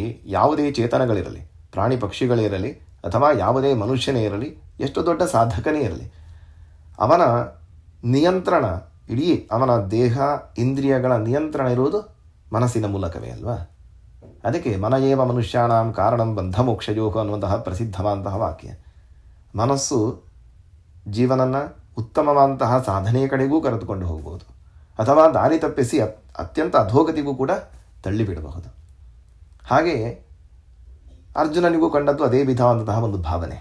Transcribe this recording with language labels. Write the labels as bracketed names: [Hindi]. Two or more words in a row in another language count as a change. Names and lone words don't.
[Kannada] ಯಾವುದೇ ಚೇತನಗಳಿರಲಿ, ಪ್ರಾಣಿ ಪಕ್ಷಿಗಳಿರಲಿ ಅಥವಾ ಯಾವುದೇ ಮನುಷ್ಯನೇ ಇರಲಿ, ಎಷ್ಟು ದೊಡ್ಡ ಸಾಧಕನೇ ಇರಲಿ, ಅವನ ನಿಯಂತ್ರಣ, ಇಡೀ ಅವನ ದೇಹ ಇಂದ್ರಿಯಗಳ ನಿಯಂತ್ರಣ ಇರುವುದು ಮನಸ್ಸಿನ ಮೂಲಕವೇ ಅಲ್ವಾ. ಅದಕ್ಕೆ [Sanskrit] ಮನಯೇವ ಮನುಷ್ಯಾಣಂ ಕಾರಣಂ ಬಂಧ ಮೋಕ್ಷಯೋಗ [Kannada] ಅನ್ನುವಂತಹ ಪ್ರಸಿದ್ಧವಾದಂತಹ ವಾಕ್ಯ. ಮನಸ್ಸು ಜೀವನನ ಉತ್ತಮವಾದಂತಹ ಸಾಧನೆಯ ಕಡೆಗೂ ಕರೆದುಕೊಂಡು ಹೋಗಬಹುದು ಅಥವಾ ದಾರಿ ತಪ್ಪಿಸಿ ಅತ್ಯಂತ ಅಧೋಗತಿಗೂ ಕೂಡ ತಳ್ಳಿಬಿಡಬಹುದು. ಹಾಗೆಯೇ ಅರ್ಜುನನಿಗೂ ಕಂಡದ್ದು ಅದೇ ವಿಧವಾದಂತಹ ಒಂದು ಭಾವನೆ.